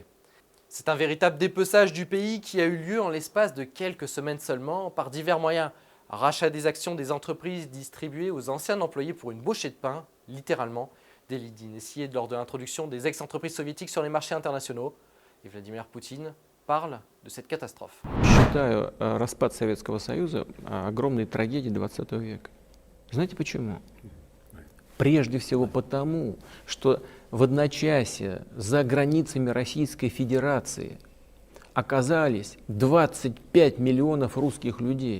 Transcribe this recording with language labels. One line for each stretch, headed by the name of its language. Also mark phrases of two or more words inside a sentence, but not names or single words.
French: C'est un véritable dépeçage du pays qui a eu lieu en l'espace de quelques semaines seulement par divers moyens. Rachat des actions des entreprises distribuées aux anciens employés pour une bouchée de pain, littéralement, délit d'initié lors de l'introduction des ex-entreprises soviétiques sur les marchés internationaux. Et Vladimir Poutine parle de cette catastrophe.
Russian: Считаю распад Советского Союза огромной трагедией XX века. Знаете почему? Прежде всего потому, что в одночасье за границами Российской Федерации оказались 25 миллионов русских людей.